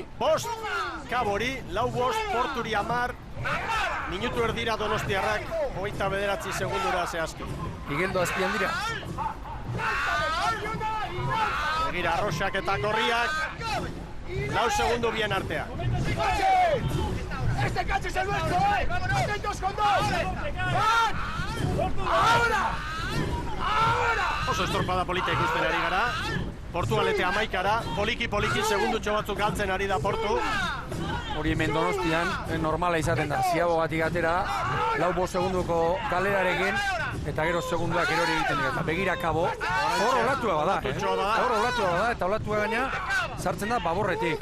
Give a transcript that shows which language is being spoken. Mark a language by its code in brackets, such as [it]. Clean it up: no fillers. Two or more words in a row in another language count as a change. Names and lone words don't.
[eu] Bost, Kabori, 4-5, Porturi 10, minutu erdira Donostiarrak, 29 segundura zehazki. Igeldo azpian dira. Begira, Arroxak eta Korriak, 4 segundu bien artean. [es] ¡Este cacho es el nuestro, ¡Atentos con 2! ¡Van! ¡Ahora! ¡Ahora! [eu] Oso estropada polita ikusten ari gara. Portugalete 11-ara, poliki segundutxo batzuk galtzen ari da Portu. Hori hemen Donostian, normala izaten da. Ziabogatik atera, 4 segunduko galerarekin, eta gero segunduak erori egiten dira. Eta begira Kabo, hor olatua bada, eta olatua gaina sartzen da baborretik.